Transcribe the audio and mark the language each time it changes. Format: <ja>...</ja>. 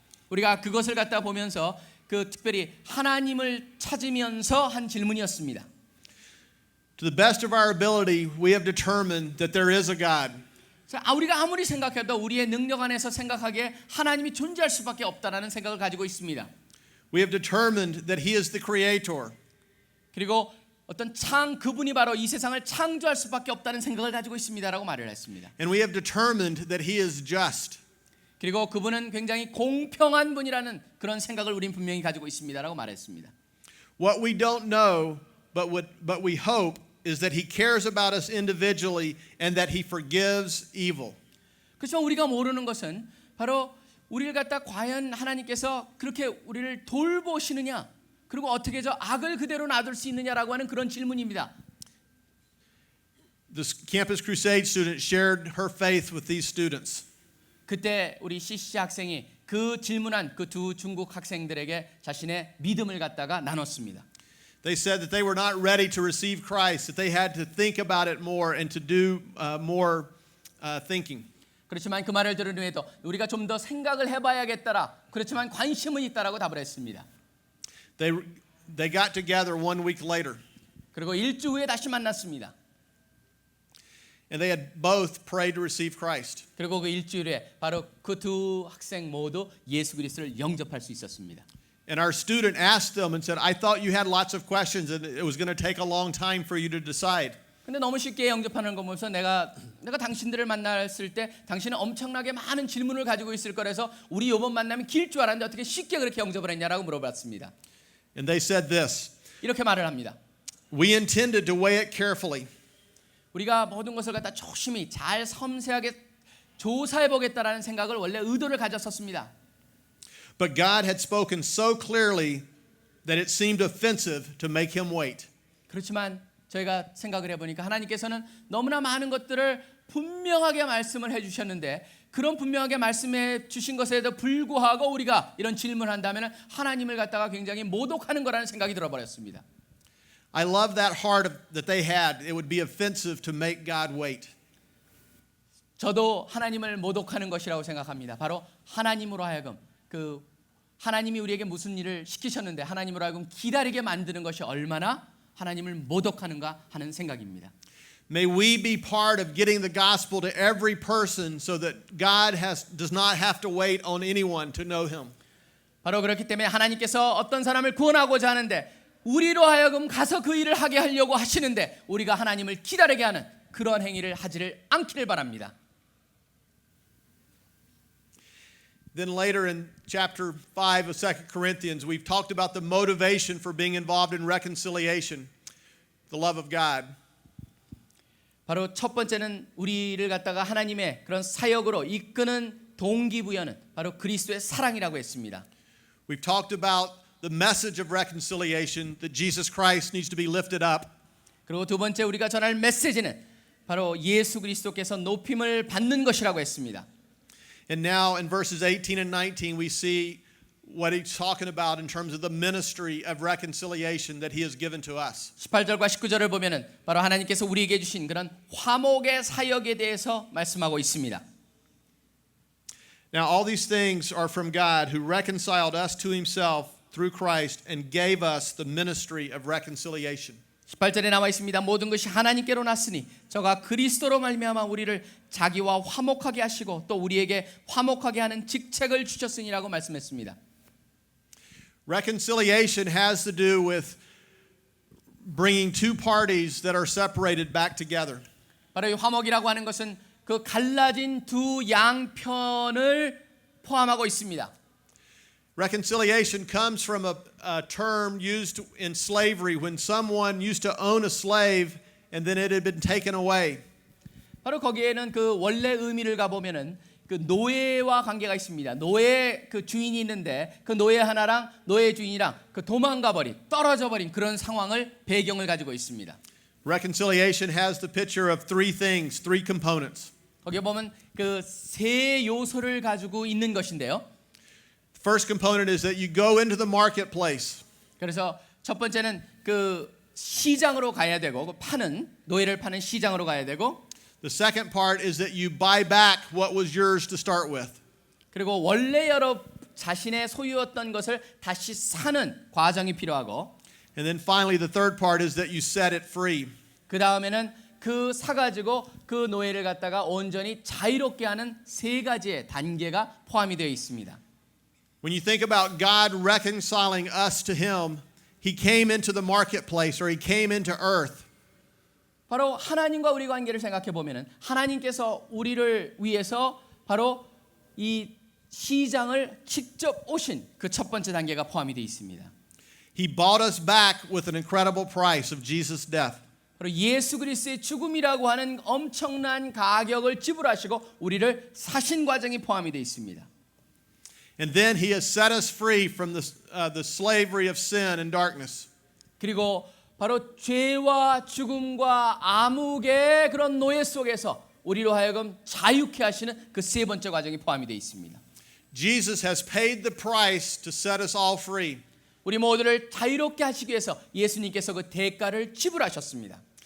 <ko>우리가 그것을 갖다 보면서 그 특별히 하나님을 찾으면서 한 질문이었습니다.</ko> <en>To the best of our ability, we have determined that there is a God.</en> <ko>우리가 아무리 생각해도 우리의 능력 안에서 생각하기에 하나님이 존재할 수밖에 없다라는 생각을 가지고 있습니다.</ko> <en>We have determined that He is the Creator.</en> <ko>그리고 어떤 그분이 바로 이 세상을 창조할 수밖에 없다는 생각을 가지고 있습니다라고 말을 했습니다.</ko> <en>And we have determined that He is just.</en> <ko>그리고 그분은 굉장히 공평한 분이라는 그런 생각을 우린 분명히 가지고 있습니다라고 말했습니다.</ko> <en>What we don't know, but we hope, is that He cares about us individually and that He forgives evil.</en> <ko>그렇지만 우리가 모르는 것은 바로 우리를 갖다 과연 하나님께서 그렇게 우리를 돌보시느냐 그리고 어떻게 저 악을 그대로 놔둘 수 있느냐라고 하는 그런 질문입니다.</ko> <en>This Campus Crusade student shared her faith with these students.</en> <ko>그때 우리 CCC 학생이 그 질문한 그 두 중국 학생들에게 자신의 믿음을 갖다가 나눴습니다.</ko> <en>They said that they were not ready to receive Christ, that they had to think about it more and to do more thinking.</en> <ko>그렇지만 그 말을 들은 후에도 우리가 좀 더 생각을 해봐야겠더라. 그렇지만 관심은 있다라고 답을 했습니다.</ko> <en>They got together 1 week later.</en> <ko>그리고 일주 후에 다시 만났습니다.</ko> <en>And they had both prayed to receive Christ.</en> <ko>그리고 그 일주일에 바로 그 두 학생 모두 예수 그리스도를 영접할 수 있었습니다.</ko> <en>And our student asked them and said, I thought you had lots of questions and it was going to take a long time for you to decide.</en> <ko>근데 너무 쉽게 영접하는 거 보면서 내가 당신들을 만났을 때 당신은 엄청나게 많은 질문을 가지고 있을 거라서 우리 이번 만남이 길 줄 알았는데 어떻게 쉽게 그렇게 영접을 했냐라고 물어봤습니다.</ko> <en>And they said this,</en> <ko>이렇게 말을 합니다.</ko> <en>we intended to weigh it carefully.</en> <ko>우리가 모든 것을 갖다 조심히 잘 섬세하게 조사해 보겠다라는 생각을 원래 의도를 가졌었습니다.</ko> <en>But God had spoken so clearly that it seemed offensive to make him wait.</en> <ko>그렇지만 저희가 생각을 해보니까 하나님께서는 너무나 많은 것들을 분명하게 말씀을 해주셨는데 그런 분명하게 말씀해 주신 것에도 불구하고 우리가 이런 질문을 한다면 하나님을 갖다가 굉장히 모독하는 거라는 생각이 들어버렸습니다.</ko> <en>I love that heart that they had. It would be offensive to make God wait.</en> <ko>저도 하나님을 모독하는 것이라고 생각합니다. 바로 하나님으로 하여금 하나님이 우리에게 무슨 일을 시키셨는데 하나님으로 하여금 기다리게 만드는 것이 얼마나 하나님을 모독하는가 하는 생각입니다.</ko> <en>May we be part of getting the gospel to every person so that God does not have to wait on anyone to know him.</en> <ko>바로 그렇기 때문에 하나님께서 어떤 사람을 구원하고자 하는데 우리로 하여금 가서 그 일을 하게 하려고 하시는데 우리가 하나님을 기다리게 하는 그런 행위를 하지를 않기를 바랍니다.</ko> <en>Then later in chapter 5 of 2 Corinthians, we've talked about the motivation for being involved in reconciliation, the love of God.</en> <ko>바로 첫 번째는 우리를 갖다가 하나님의 그런 사역으로 이끄는 동기부여는 바로 그리스도의 사랑이라고 했습니다.</ko> <en>We've talked about the message of reconciliation, that Jesus Christ needs to be lifted up.</en> <ko>그리고 두 번째 우리가 전할 메시지는 바로 예수 그리스도께서 높임을 받는 것이라고 했습니다.</ko> <en>And now in verses 18 and 19, we see what he's talking about in terms of the ministry of reconciliation that he has given to us.</en> <ko>18절과 19절을 보면은 바로 하나님께서 우리에게 주신 그런 화목의 사역에 대해서 말씀하고 있습니다.</ko> <en>Now all these things are from God who reconciled us to himself through Christ and gave us the ministry of reconciliation.</en> <ko>18절에 나와 있습니다. 모든 것이 하나님께로 났으니 저가 그리스도로 말미암아 우리를 자기와 화목하게 하시고 또 우리에게 화목하게 하는 직책을 주셨으니라고 말씀했습니다.</ko> <en>Reconciliation has to do with bringing two parties that are separated back together.</en> <ko>바로 이 화목이라고 하는 것은 그 갈라진 두 양편을 포함하고 있습니다.</ko> <en>Reconciliation comes from a term used in slavery when someone used to own a slave and then it had been taken away.</en> <ko>바로 거기에는 그 원래 의미를 가보면은 그 노예와 관계가 있습니다. 노예 그 주인이 있는데 그 노예 하나랑 노예 주인이랑 그 도망가 버린 떨어져 버린 그런 상황을 배경을 가지고 있습니다.</ko> <en>Reconciliation has the picture of three things, three components.</en> <ko>거기에 보면 그 세 요소를 가지고 있는 것인데요.</ko> <en>First component is that you go into the marketplace.</en> <ko>그래서 첫 번째는 그 시장으로 가야 되고 그 파는 노예를 파는 시장으로 가야 되고</ko> <en>The second part is that you buy back what was yours to start with.</en> <ko>그리고 원래 자신의 소유였던 것을 다시 사는 과정이 필요하고</ko> <en>And then finally the third part is that you set it free.</en> <ko>그 다음에는 그 사가지고 그 노예를 갖다가 온전히 자유롭게 하는 세 가지의 단계가 포함이 되어 있습니다.</ko> <en>When you think about God reconciling us to him, he came into the marketplace or he came into earth.</en> <ko>바로 하나님과 우리 관계를 생각해 보면은 하나님께서 우리를 위해서 바로 이 시장을 직접 오신 그 첫 번째 단계가 포함이 되어 있습니다.</ko> <en>He bought us back with an incredible price of Jesus' death.</en> <ko>바로 예수 그리스도의 죽음이라고 하는 엄청난 가격을 지불하시고 우리를 사신 과정이 포함이 되어 있습니다.</ko> <en>And then he has set us free from the slavery of sin and darkness.</en> <ko>그리고 바로 죄와 죽음과 암흑의 그런 노예 속에서 우리로 하여금 자유케 하시는 그 세 번째 과정이 포함이 되어 있습니다.</ko> <en>Jesus has paid the price to set us all free.</en> <ko>우리 모두를 자유롭게 하시기 위해서 예수님께서 그 대가를 지불하셨습니다.</ko>